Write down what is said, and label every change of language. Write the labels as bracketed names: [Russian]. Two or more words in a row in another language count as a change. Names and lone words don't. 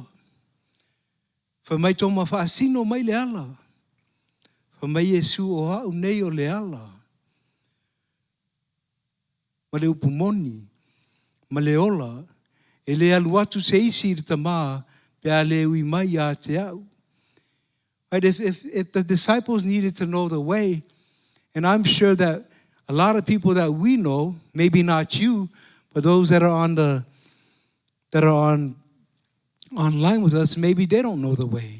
[Samoan] Whamai tō ma whaasino mai le ala. Whamai Yesu o hau nei o le ala. Ma le upumoni, ma le ola, e le alu atu se isi i tamā, pe a le ui mai a te au. [English] Right, if the disciples needed to know the way, and I'm sure that a lot of people that we know, maybe not you, but those that are online with us, maybe they don't know the way.